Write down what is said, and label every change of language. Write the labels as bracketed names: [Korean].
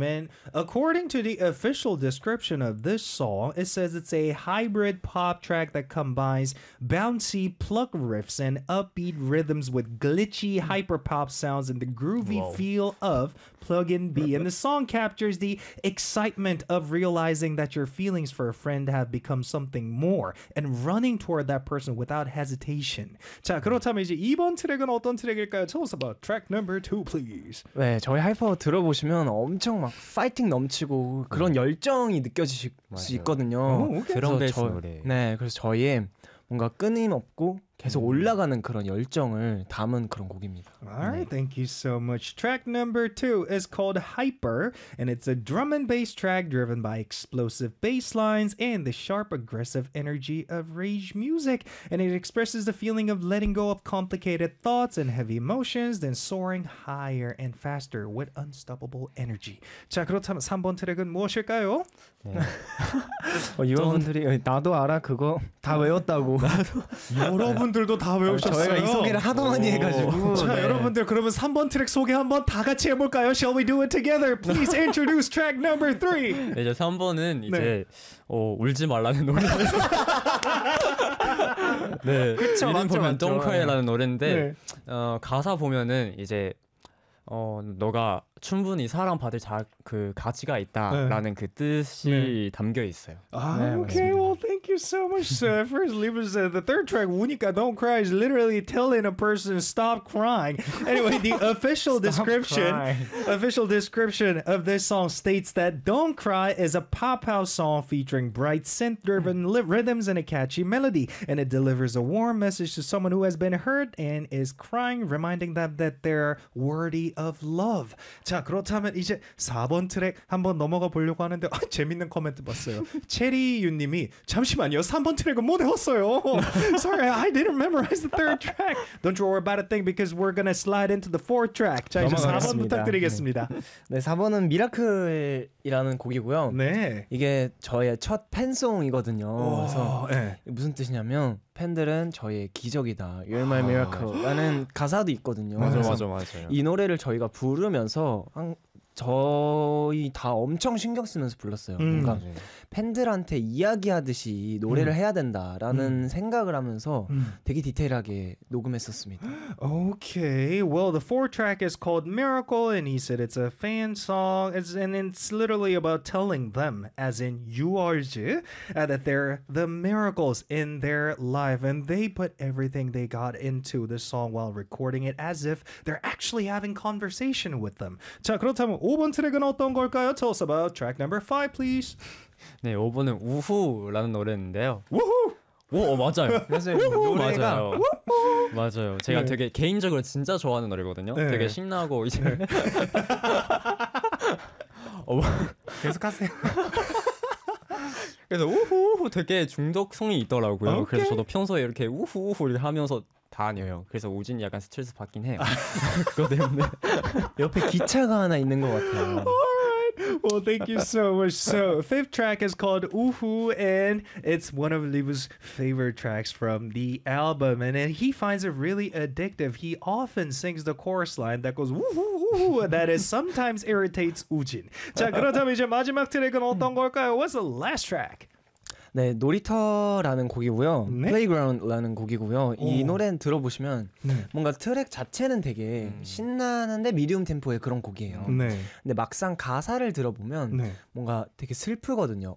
[English] And according to the official description of this song, it says it's a hybrid pop track that combines bouncy pluck riffs and upbeat rhythms with glitchy hyperpop sounds and the groovy Whoa. feel of Plug-in B. And the song captures the excitement of realizing that your feelings for a friend have become something more and running toward that person without hesitation. [Korean] 자, 그렇다면 이제 이번 트랙은 어떤 트랙일까요? [English] Tell us about track number two, please. [Korean] 네, 저희 하이퍼 들어보시면 엄청 막 파이팅 넘치고 그런 열정이 느껴질 수 있거든요. 그런 데서 노래. 네, 그래서 저희의 뭔가 끊임없고 계속 올라가는 그런 열정을 담은 그런 곡입니다. [English] Alright, thank you so much. Track number two is called Hyper, and it's a drum and bass track driven by explosive bass lines and the sharp, aggressive energy of rage music. And it expresses the feeling of letting go of complicated thoughts and heavy emotions, then soaring higher and faster with unstoppable energy. [Korean] 자, 그렇다면 3번 트랙은 무엇일까요? 여러분들이 나도 알아 그거 다 외웠다고. 여러분들도 다 외우셨어요. 저희가 이 소개를 하도 많이 해가지고. 자, 네. 여러분들 그러면 3번 트랙 소개 한번 다 같이 해볼까요? [English] Shall we do it together? Please introduce track number 3. [Korean] 네, 이제 3번은 네. 이제 울지 말라는 노래. 네, 그쵸, 이름 맞죠, 보면 맞죠. Don't Cry라는 노래인데 네. 가사 보면은 이제 너가 충분히 사랑받을 그 가치가 있다라는 네. 그 뜻이 네. 담겨 있어요. 아, 네, [English] okay, [Korean] 맞습니다. [English] Well, thank you so much. So, first, leave us the third track. [Korean] 우니까 [English] Don't Cry is literally telling a person stop crying. Anyway, the official description, official description of this song states that Don't Cry is a pop house song featuring bright synth-driven rhythms and a catchy melody, and it delivers a warm message to someone who has been hurt and is crying, reminding them that they're worthy of love. [Korean] 자, 그렇다면 이제 4번 트랙 한번 넘어가 보려고 하는데 아, 재밌는 코멘트 봤어요. 체리유님이 잠시만요. 3번 트랙은 못 외웠어요. [English] Sorry, I didn't memorize the third track. Don't you worry about a thing because we're gonna slide into the fourth track. [Korean] 자, 이제 4번 부탁드리겠습니다. 네, 4번은 미라클이라는 곡이고요. 네. 이게 저의 첫 팬송이거든요. 그래서 네. 무슨 뜻이냐면 팬들은 저희의 기적이다. [English] You're my miracle라는 [Korean] 가사도 있거든요. 맞아, 맞아, 맞아. 이 노래를 저희가 부르면서 저희 다 엄청 신경 쓰면서 불렀어요. 뭔가 팬들한테 이야기하듯이 노래를 해야 된다라는 생각을 하면서 되게 디테일하게 녹음했었습니다. [English] Okay, well, the fourth track is called Miracle, and he said it's a fan song, and it's literally about telling them, as in you are, that they're the miracles in their life, and they put everything they got into the song while recording it as if they're actually having conversation with them. [Korean] 자, 그렇다면 5번 트랙은 어떤 걸까요? [English] Tell us about track number 5, please. [Korean] 네, 5번은 우후라는 노래인데요. 우후! 오, 맞아요. 그래서 우후! 노래가 맞아요. 맞아요. 제가 네. 되게 개인적으로 진짜 좋아하는 노래거든요. 네. 되게 신나고 이제 계속하세요. 그래서 우후우후 되게 중독성이 있더라고요. 오케이. 그래서 저도 평소에 이렇게 우후우후를 하면서 다녀요. 그래서 우진이 약간 스트레스 받긴 해요. 그거 때문에 옆에 기차가 하나 있는 것 같아요. [English] Well, thank you so much. So, fifth track is called Uhu, and it's one of Liu's favorite tracks from the album, and he finds it really addictive. He often sings the chorus line that goes Uhu, Uhu, that is sometimes irritates Woojin. [Korean] 자, 그렇다면 이제 마지막 트랙은 어떤 걸까요? [English] What's the last track? [Korean] 네, 놀이터라는 곡이고요. 네? Playground라는 곡이고요. 이 노래는 들어보시면 네. 뭔가 트랙 자체는 되게 신나는데 미디움 템포의 그런 곡이에요. 네. 근데 막상 가사를 들어보면 네. 뭔가 되게 슬프거든요.